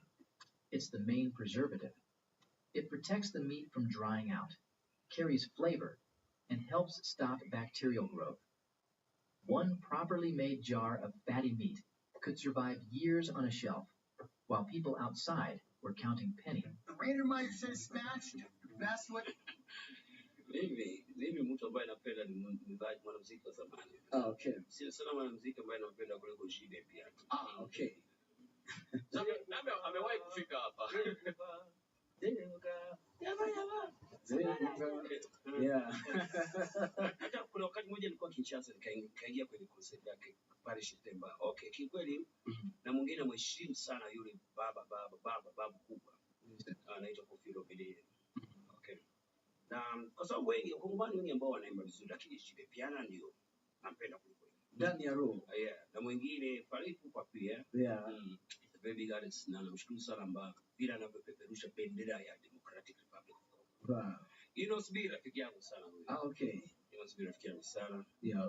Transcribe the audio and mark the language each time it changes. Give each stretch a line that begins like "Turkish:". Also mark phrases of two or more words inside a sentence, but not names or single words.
English: It's the main preservative. It protects the meat from drying out, carries flavor, and helps stop bacterial growth. One properly made jar of fatty meat could survive years on a shelf, while people outside were counting pennies. The Raider might say smashed. That's what.
Swahili: Mimi mtu ambaye napenda ni mwanamuziki wa zamani.
English: Okay.
Swahili: Sio sana mwanamuziki ambaye nampenda kuliko Jibe pia.
English: Okay.
Swahili: Nami amewahi kufika hapa.
English: Yeah.
Swahili: Hata kuna wakati mmoja nilikuwa Kinshasa nikaingia kwenye concert yake pale Septemba. Okay, kikweli na mwingine mheshimu sana yule babu kubwa. Anaitwa Kofi Olomide. Okay. Na kwa sababu wengi wakongomani wengi ambao wanaimba vizuri lakini Jibe Piana ndio nampenda kuliko wengi. Ndani ya roho. Yeah. Na mwingine Faripu pia.
English: Yeah. It's a very big artist
Swahili: na namshukuru sana ambao bila anavyopeperusha bendera ya Democratic Republic of Congo.
English: Wow.
Swahili: Inosbi rafiki yangu sana huyo.
English: Okay.
Swahili: Inosbi rafiki yangu sana.
English: Yeah.